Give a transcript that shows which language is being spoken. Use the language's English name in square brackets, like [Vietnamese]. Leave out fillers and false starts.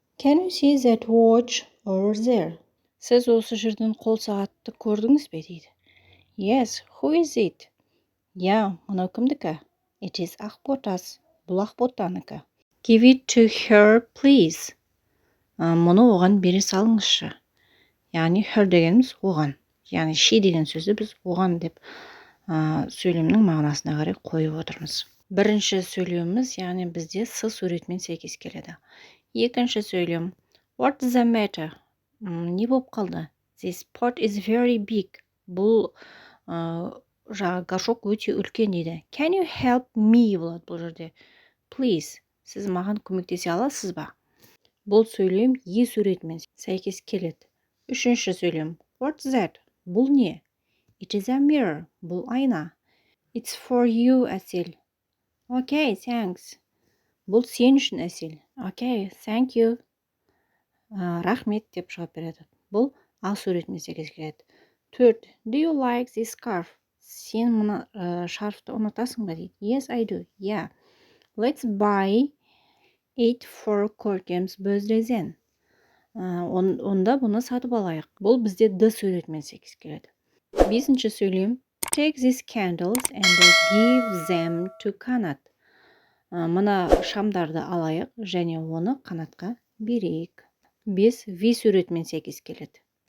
[English] Can you see that watch over there? [Kazakh] Сіз осы жерден қол сағатты көрдіңіз бе дейді. [English] Yes, who is it? [Kazakh] Мынау кімдікі? [English] It is Ақботас. [Kazakh] Бұл Ақботанікі. [English] Give it to her, please. [Kazakh] Мұны оған бере салыңызшы. Яғни her дегеніміз оған. Яғни she деген сөзді біз оған деп сөйлемнің мағынасына қарай қойып отырмыз. Бірінші сөйлеміміз, яғни бізде С суретімен сәйкес келеді. Екінші сөйлем. [English] What's the matter? [Kazakh] Не болып қалды? [English] This pot is very big. [Kazakh] Бұл горшок өте үлкен дейді. [English] Can you help me [Kazakh] болады бұл жерде. Please, сіз маған көмектесе аласыз ба? Бұл сөйлем E суретімен сәйкес келеді. Үшінші сөйлем. [English] What's that? [Kazakh] Бұл не? [English] It is a mirror. [Kazakh] Бұл айна. [English] It's for you, Әсел. Okay, thanks. [Kazakh] Бұл сен үшін, Әсел. [English] Okay, thank you. [Kazakh] Рахмет деп жауап береді. Бұл А суретімен сәйкес келеді. [English] 4. Do you like this scarf? [Kazakh] Сен мұны шарфты ұнатасың ба дейді. [English] Yes, I do. Yeah. Let's buy it for Көркем's birthday then. [Kazakh] Онда бұны сатып алайық. Бұл бізде D суретімен сәйкес келеді. 5. сөйлем. Take these candles and give them to Қанат. Мына шамдарды алайық және оны Қанатқа берейік. 5. V суретімен сәйкес келеді.